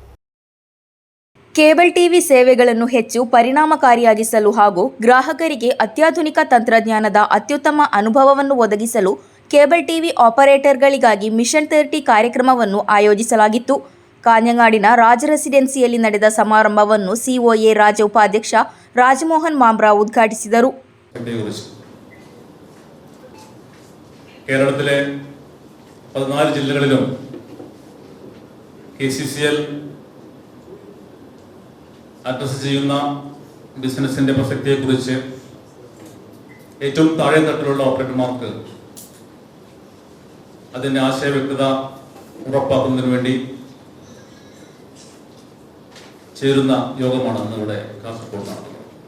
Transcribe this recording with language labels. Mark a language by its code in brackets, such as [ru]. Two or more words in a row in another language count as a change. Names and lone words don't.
[en] cable TV [kn] ಸೇವೆಗಳನ್ನು ಹೆಚ್ಚು ಪರಿಣಾಮಕಾರಿಯಾಗಿಸಲು ಹಾಗೂ ಗ್ರಾಹಕರಿಗೆ ಅತ್ಯಾಧುನಿಕ ತಂತ್ರಜ್ಞಾನದ ಅತ್ಯುತ್ತಮ ಅನುಭವವನ್ನು ಒದಗಿಸಲು [en] cable TV operatorಗಳಿಗಾಗಿ [kn] ಮಿಷನ್ 30 ಕಾರ್ಯಕ್ರಮವನ್ನು ಆಯೋಜಿಸಲಾಗಿತ್ತು. ಕಾಞಂಗಾಡಿನ ರಾಜ ರೆಸಿಡೆನ್ಸಿಯಲ್ಲಿ ನಡೆದ ಸಮಾರಂಭವನ್ನು ಸಿಒಎ ರಾಜ್ಯ ಉಪಾಧ್ಯಕ್ಷ ರಾಜಮೋಹನ್ ಮಾಮ್ರಾ ಉದ್ಘಾಟಿಸಿದರು. [ml] കേരളത്തിലെ 14 ജില്ലകളിലും KCCL അഡ്രസ് ചെയ്യുന്ന ബിസിനസിൻ്റെ പ്രസക്തിയെക്കുറിച്ച് ഏറ്റവും താഴെ തട്ടിലുള്ള ഓപ്പറേറ്റർമാർക്ക് അതിൻ്റെ ആശയവ്യക്തത ഉറപ്പാക്കുന്നതിന് വേണ്ടി ചേരുന്ന യോഗമാണ് ഇന്നിവിടെ കാസർഗോഡ് നടക്കുന്നത്.